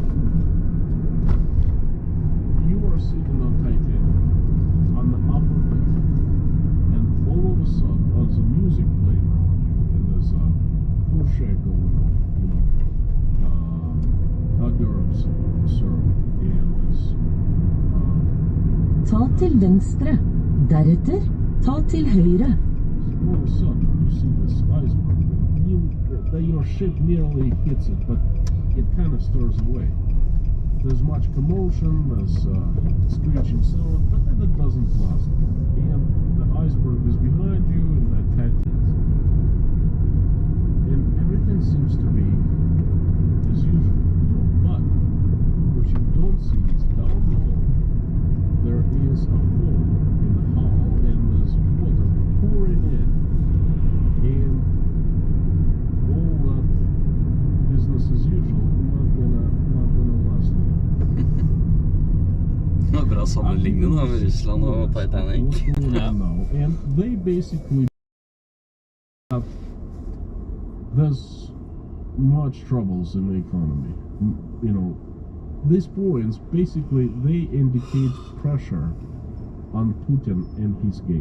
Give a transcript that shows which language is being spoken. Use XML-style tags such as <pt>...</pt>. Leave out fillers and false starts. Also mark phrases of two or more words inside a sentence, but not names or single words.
<en>You are sitting on Titanic on the upper deck, and all of a sudden there's a music playing around you, and there's a crochet going on, you know, hors d'oeuvres served, and there's</en> <no>Ta til venstre. Deretter, ta til høyre.</no> <en>all of a sudden you see this iceberg. Your ship nearly hits it, but it kind of stirs away. There's much commotion, there's screeching sound, but then it doesn't last. And the iceberg is behind you, and that Titanic. And everything seems to be as usual, you know. But what you don't see is down below there is a hole in the hull, and there's water pouring in, and all that business as usual, not gonna last long.</en> <no>Det var bra sammenligning da med Russland og Titanic.</no> <en>Yeah. And they basically have, there's much troubles in the economy. You know, these points basically they indicate pressure on Putin and his game.</en>